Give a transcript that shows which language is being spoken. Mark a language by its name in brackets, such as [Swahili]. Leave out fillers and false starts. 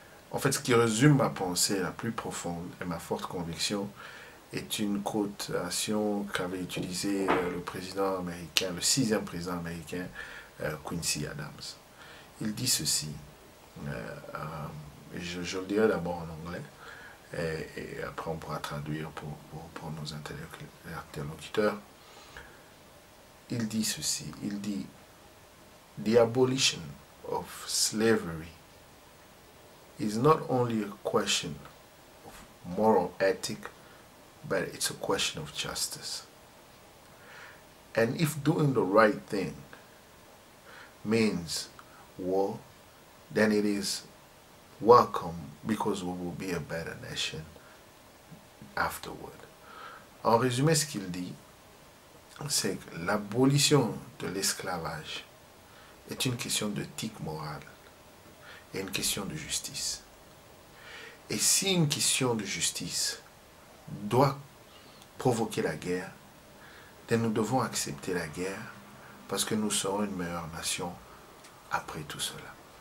[French] En fait, ce qui résume ma pensée la plus profonde et ma forte conviction est une quotation qu'avait utilisée le président américain, le 6e président américain, Quincy Adams. Il dit ceci, je le dirai d'abord en anglais, et après on pourra traduire pour nos interlocuteurs. Il dit ceci, il dit [English] The abolition of slavery is not only a question of moral ethic, but it's a question of justice. And if doing the right thing means war, then it is welcome because we will be a better nation afterward. [French] En résumé, ce qu'il dit, c'est que l'abolition de l'esclavage est une question d'éthique morale et une question de justice. Et si une question de justice doit provoquer la guerre, then nous devons accepter la guerre parce que nous serons une meilleure nation après tout cela.